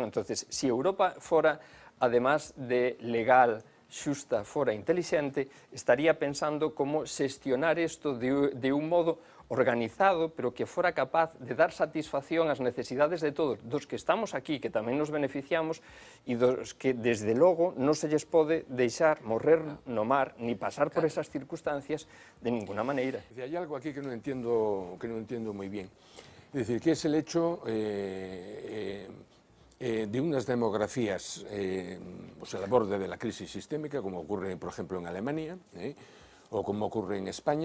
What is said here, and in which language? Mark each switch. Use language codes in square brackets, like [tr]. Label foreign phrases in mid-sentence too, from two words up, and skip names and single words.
[gl] Entonces, si Europa fora, además de legal, xusta, fora intelixente, estaría pensando como xestionar isto de un modo organizado, pero que fora capaz de dar satisfacción ás necesidades de todos, dos que estamos aquí, que tamén nos beneficiamos, e dos que, desde logo, non se lles pode deixar morrer no mar, ni pasar por esas circunstancias de ninguna maneira. [es] Hay algo aquí que no entiendo muy bien. Es decir, que es el hecho de unas demografías pues al borde de la crisis sistémica, como ocurre, por ejemplo, en Alemania, o como ocurre en España.